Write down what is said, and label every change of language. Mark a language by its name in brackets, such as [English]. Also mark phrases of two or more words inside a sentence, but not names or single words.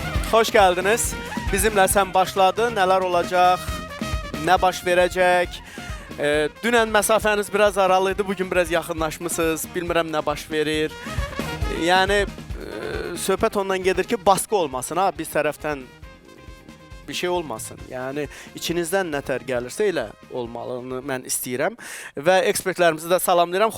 [Turkish] Hoş geldiniz. Bizimle sen başladın. Neler olacak? Ne baş verecek? [Azerbaijani] Dünən məsafəniz biraz aralıydı. Bugün biraz yaxınlaşmışsınız. Bilmirəm nə baş verir. Yəni söhbət ondan gedir ki, [Turkish] baskı olmasın [Azerbaijani] ha, biz tərəfdən bir şey olmasın. Yəni içinizdən nətər gəlirsə elə olmalını mən istəyirəm və ekspertlərimizi də salamlayıram.